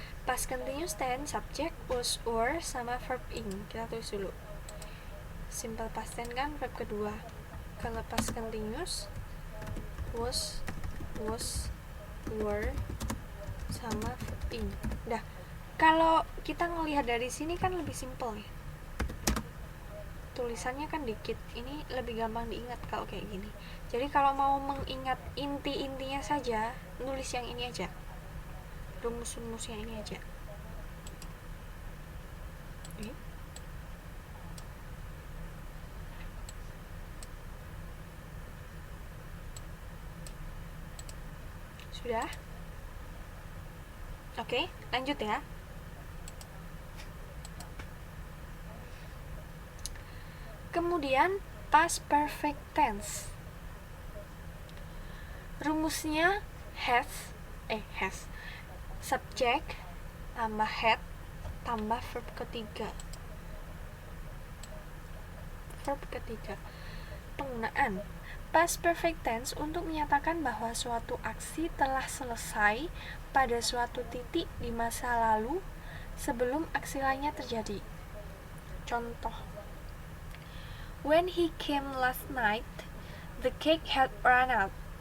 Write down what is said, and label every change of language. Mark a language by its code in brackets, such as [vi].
[id] Past continuous tense subjek was or sama verb ing. Kita tulis dulu. Simple past tense kan verb kedua. Kalau past continuous was, were sama verb ing. Dah. Kalau kita ngelihat dari sini kan lebih simple ya. Tulisannya kan dikit, ini lebih gampang diingat kalau kayak gini. Jadi kalau mau mengingat inti-intinya saja, nulis yang ini aja, rumus-rumusnya ini aja. Sudah? Oke, lanjut ya. Kemudian past perfect tense. Rumusnya has subjek tambah had tambah verb ketiga. Penggunaan past perfect tense untuk menyatakan bahwa suatu aksi telah selesai pada suatu titik di masa lalu sebelum aksi lainnya terjadi. [en] Contoh, when he came last night, the cake had run out.